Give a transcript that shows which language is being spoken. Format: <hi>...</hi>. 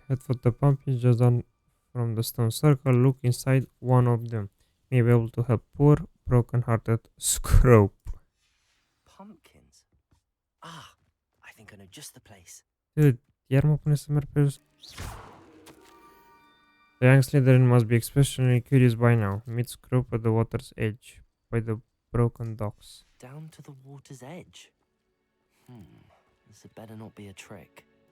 <en>Head for the pumpkin just down from the stone circle. Look inside one of them. May be able to help poor, broken-hearted Scrope. Pumpkins? Ah, I think I know just the place.</en> <ro>Dude, iar mă pune să merg pe jos.</ro> <en>The young Slytherin must be especially curious by now. Meet Scrope at the water's edge, by the broken docks. Down to the water's edge? This had better not be a trick.</en>